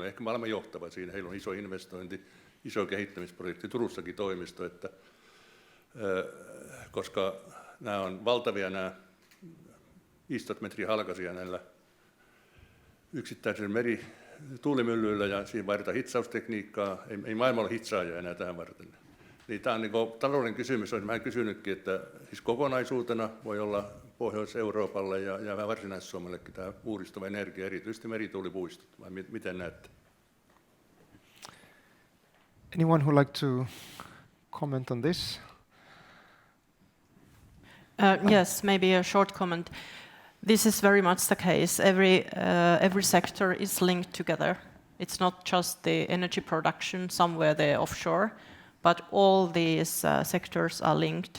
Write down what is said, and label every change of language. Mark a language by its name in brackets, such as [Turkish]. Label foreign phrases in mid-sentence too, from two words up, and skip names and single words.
[Finnish] Ehkä me olemme johtava siinä. Heillä on iso investointi, iso kehittämisprojekti, Turussakin toimisto, koska nämä on valtavia nämä 15 metriä halkaisia näillä yksittäisillä tuulimyllyillä ja siinä vaaditaan hitsaustekniikkaa. Ei maailmalla hitsaajia enää tähän varten. Niin tämä on niin talouden kysymys. Olen vähän kysynytkin, että siis kokonaisuutena voi olla Pohjois-Euroopalle ja Varsinais-Suomellekin tämä uudistuva energia, erityisesti merituulipuistot. Vai miten näette? [English] Anyone who would like to comment on this? Yes, maybe a short comment. This is very much the case. Every sector is linked together. It's not just the energy production somewhere there offshore, but all these sectors are linked.